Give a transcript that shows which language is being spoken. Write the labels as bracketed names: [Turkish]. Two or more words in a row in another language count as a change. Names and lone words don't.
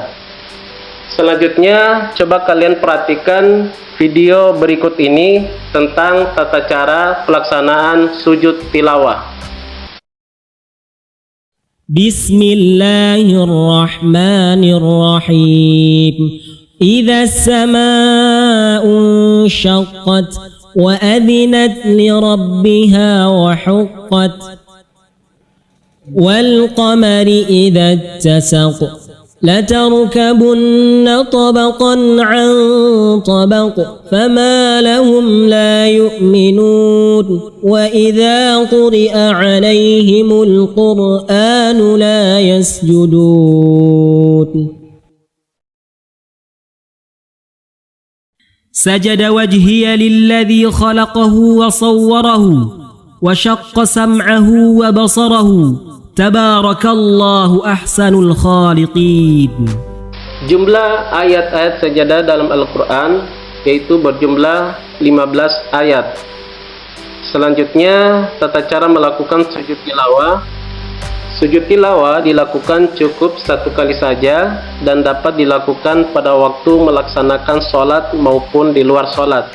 [Indonesian] Selanjutnya, coba kalian perhatikan video berikut ini tentang tata cara pelaksanaan sujud tilawah. [Arabic] بسم الله الرحمن الرحيم. إذا السماء انشقت وأذنت لربها وحقت والقمر إذا اتسق لتركبن طبقا عن طبق فما لهم لا يؤمنون وإذا قرئ عليهم القرآن لا يسجدون سجد وجهي للذي خلقه وصوره وشق سمعه وبصره تبارك الله أحسن الخالقين. [Indonesian] Jumlah ayat-ayat sajadah dalam Al-Quran yaitu berjumlah 15 ayat. Selanjutnya, tata cara melakukan sujud tilawah. Sujud tilawah dilakukan cukup 1 kali saja dan dapat dilakukan pada waktu melaksanakan sholat maupun di luar sholat.